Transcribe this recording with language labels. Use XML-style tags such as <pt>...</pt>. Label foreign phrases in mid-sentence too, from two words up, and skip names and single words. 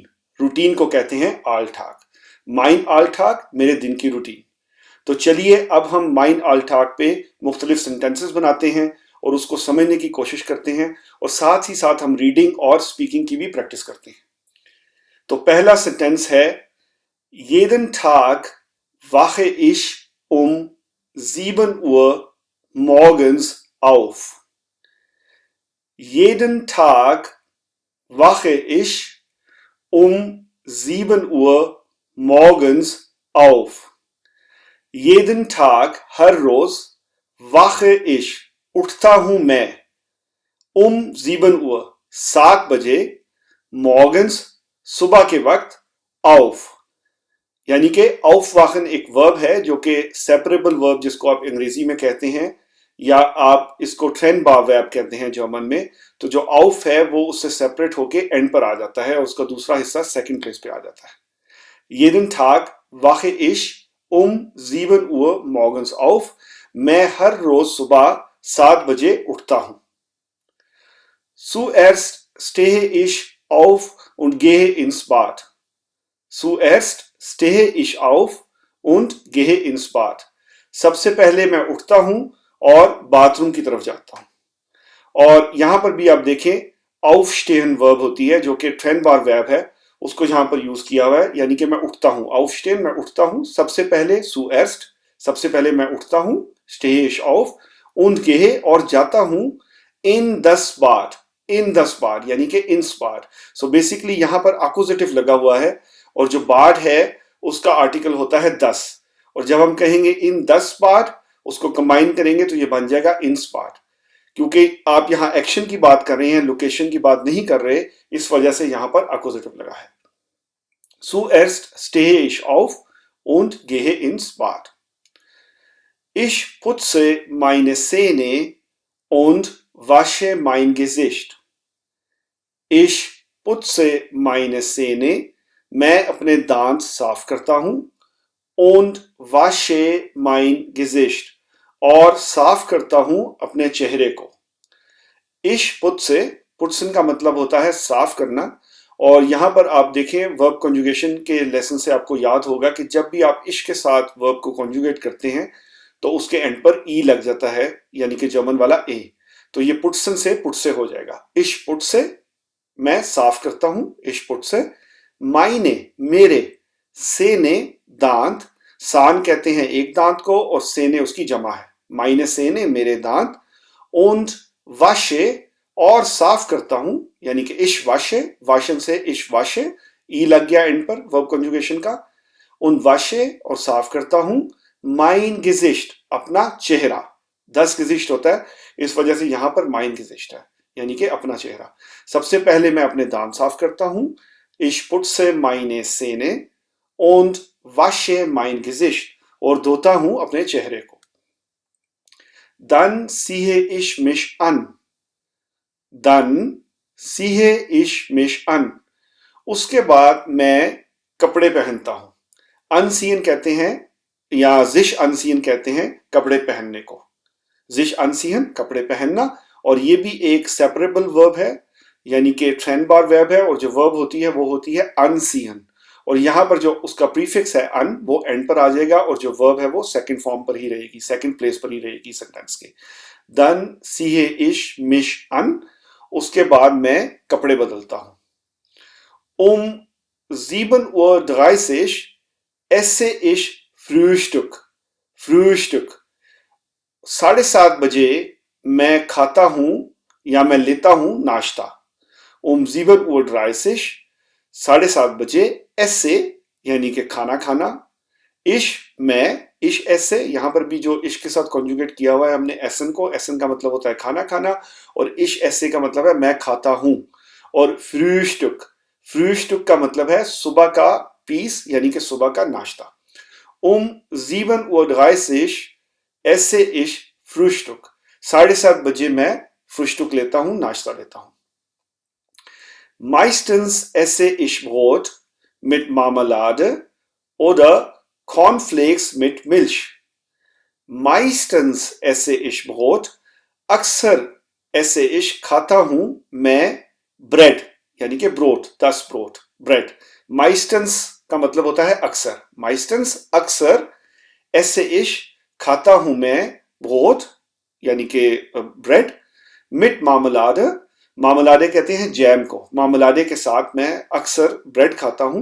<hi>रूटीन को कहते हैं आल्टाग।</hi> <de>Mein Alltag</de> <hi>मेरे दिन की रूटीन। तो चलिए अब हम</hi> <de>Mein Alltag</de> <hi>पे मुख्तलिफ सेंटेंसेस बनाते हैं और उसको समझने की कोशिश करते हैं, और साथ ही साथ हम रीडिंग और स्पीकिंग की भी प्रैक्टिस करते हैं। तो पहला सेंटेंस है</hi> <de>jeden Tag wache ich um 7 Uhr morgens auf. Jeden Tag wache ich um 7 Uhr morgens auf. Jeden Tag,</de> <hi>हर रोज,</hi> <de>wache ich,</de> <hi>उठता हूं मैं, 7 Uhr, 7 बजे, morgens, सुबह के वक्त, auf, यानी कि aufwachen एक वर्ब है जो कि</hi> <en>separable verb</en> <hi>जिसको आप अंग्रेजी में कहते हैं, या आप इसको</hi> <de>trennbar verb</de> <hi>कहते हैं जर्मन में। तो जो auf है वो उससे सेपरेट होके एंड पर आ जाता है और उसका दूसरा हिस्सा</hi> <en>second place</en> <hi>पे आ जाता है।</hi> <de>jeden Tag wache ich um 7 Uhr morgens auf.</de> <hi>मैं हर रोज सुबह 7 बजे उठता हूं।</hi> <de>Zuerst stehe ich auf und gehe ins Bad. Zuerst stehe ich auf und gehe ins Bad.</de> <hi>सबसे पहले मैं उठता हूं और बाथरूम की तरफ जाता हूं। और यहां पर भी आप देखें aufstehen वर्ब होती है जो कि</hi> <de>trennbar verb</de> <hi>है, उसको यहां पर यूज किया हुआ है, यानी कि मैं उठता हूं। aufstehen मैं उठता हूं, सबसे पहले zuerst, सबसे पहले मैं उठता हूं,</hi> <de>stehe ich auf, und gehe</de> <hi>और जाता हूं,</hi> <de>in das Bad, in das Bad</de> <hi>यानी कि</hi> <de>ins Bad।</de> <hi>सो बेसिकली यहां पर accusative लगा हुआ है और जो बाड है उसका आर्टिकल होता है 10, और जब हम कहेंगे</hi> <de>in das Bad</de> <hi>उसको कंबाइन करेंगे तो ये बन जाएगा</hi> <de>ins Bad.</de> <hi>क्योंकि आप यहां एक्शन की बात कर रहे हैं, लोकेशन की बात नहीं कर रहे, इस वजह से यहां पर अपोजिटिव लगा है।</hi> <de>Zuerst stehe ich auf und gehe ins Bad. Ich putze meine Zähne und wasche mein Gesicht. Ich putze meine Zähne,</de> <hi>मैं अपने दांत साफ करता हूं,</hi> <de>und wasche mein Gesicht,</de> <hi>और साफ करता हूं अपने चेहरे को। ich putze, putzen का मतलब होता है साफ करना, और यहां पर आप देखें</hi> <en>verb conjugation</en> <hi>के लेसन से आपको याद होगा कि जब भी आप इश के साथ वर्ब को कॉन्जुगेट करते हैं तो उसके एंड पर ई लग जाता है, यानी कि जर्मन वाला ए। तो ये पुट्सन से पुट्से हो जाएगा।</hi> <de>ich putze,</de> <hi>मैं साफ करता हूं,</hi> <de>ich putze,</de> <hi>मायने मेरे, सेने दांत, सान कहते हैं एक दांत को और सेने उसकी जमा है,</hi> <de>meine Zähne</de> <hi>मेरे दांत,</hi> <de>und wasche</de> <hi>और साफ करता हूं, यानी कि</hi> <de>ich wasche,</de> <hi>वाशन से</hi> <de>ich wasche,</de> <hi>ई लग गया एंड पर</hi> <en>verb conjugation</en> <hi>का,</hi> <de>und wasche</de> <hi>और साफ करता हूं,</hi> <de>mein Gesicht</de> <hi>अपना चेहरा,</hi> <de>10 Gesicht</de> <hi>होता है, इस वजह से यहां पर</hi> <de>mein Gesicht</de> <hi>है, यानी कि अपना चेहरा। सबसे पहले मैं अपने दांत साफ करता हूं,</hi> <de>ich putze meine Zähne und wasche mein Gesicht,</de> <hi>और धोता हूं अपने चेहरे को।</hi> <de>Dann ziehe ich mich an. Dann ziehe ich mich an.</de> <hi>उसके बाद मैं कपड़े पहनता हूं। अनसीन कहते हैं या</hi> <de>sich anziehen</de> <hi>कहते हैं कपड़े पहनने को।</hi> <de>sich anziehen</de> <hi>कपड़े पहनना, और ये भी एक</hi> <en>separable verb</en> <hi>है, यानी कि</hi> <de>trennbar Verb</de> <hi>है, और जो वर्ब होती है वो होती है अनसीन, और यहां पर जो उसका प्रीफिक्स है अन वो एंड पर आ जाएगा, और जो वर्ब है वो</hi> <en>second form</en> <hi>पर ही रहेगी,</hi> <en>second place</en> <hi>पर ही रहेगी सेंटेंस के।</hi> <de>Dann ziehe ich mich an,</de> <hi>उसके बाद मैं कपड़े बदलता हूं।</hi> <de>Um 7:30 Uhr esse ich Frühstück.</de> <hi>Frühstück 7:30 बजे मैं खाता हूं या मैं लेता हूं नाश्ता. 7:30 7:30 बजे esse यानी कि खाना खाना. इश मैं,</hi> <de>ich esse,</de> <hi>यहां पर भी जो इश के साथ कॉन्जुगेट किया हुआ है हमने एसन को. एसन का मतलब होता है खाना खाना और</hi> <de>ich esse</de> <hi>का मतलब है मैं खाता हूं. और फ्रूस्टुक, फ्रूस्टुक का मतलब है सुबह का पीस यानी कि सुबह का नाश्ता.</hi> <de>7:30 esse ich Frühstück.</de> <hi>7:30 बजे मैं फ्रूस्टुक लेता हूं, नाश्ता लेता हूं.</hi> <de>Meistens esse ich Brot mit Marmelade oder Cornflakes mit Milch. Meistens esse ich Brot.</de> <hi>अक्सर</hi> <de>esse ich</de> <hi>खाता हूं मैं ब्रेड यानी कि ब्रोट,</hi> <de>das Brot,</de> <hi>ब्रेड. Meistens का मतलब होता है अक्सर. Meistens अक्सर,</hi> <de>esse ich</de> <hi>खाता हूं मैं ब्रोट यानी कि ब्रेड,</hi> <de>mit Marmelade,</de> <hi>मामलाडे कहते हैं जैम को, मामलाडे के साथ मैं अक्सर ब्रेड खाता हूं.</hi>